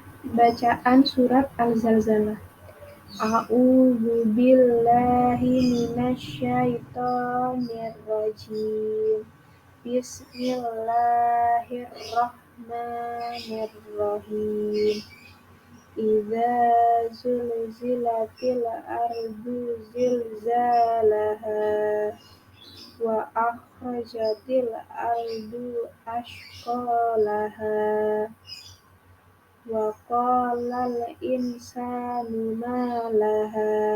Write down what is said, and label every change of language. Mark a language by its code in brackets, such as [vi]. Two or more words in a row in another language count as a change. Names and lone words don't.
[id] Bacaan surat Al-Zalzalah. [ar] أعوذ بالله من الشيطان الرجيم. Bismillahirrahmanirrahim. إذا زلزلت الأرض زلزالها وأخرجت الأرض أثقالها وقال الإنسان ما لها